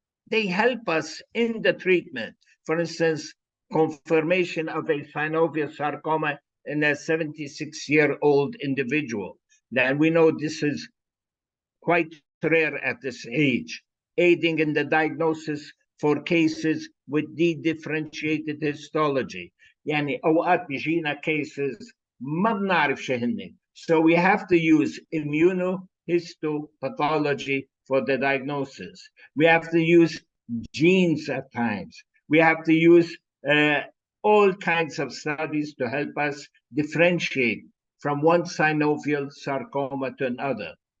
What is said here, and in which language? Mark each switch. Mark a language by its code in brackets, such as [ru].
[en] They help us in the treatment. For instance, confirmation of a synovial sarcoma in a 76-year-old individual. And we know this is quite rare at this age, aiding in the diagnosis for cases with dedifferentiated histology. [ar] يعني أوقات بيجينا cases ما بنعرف شو هن. [en] So we have to use immunohistopathology for the diagnosis. We have to use genes at times. We have to use all kinds of studies to help us differentiate from one synovial sarcoma to another.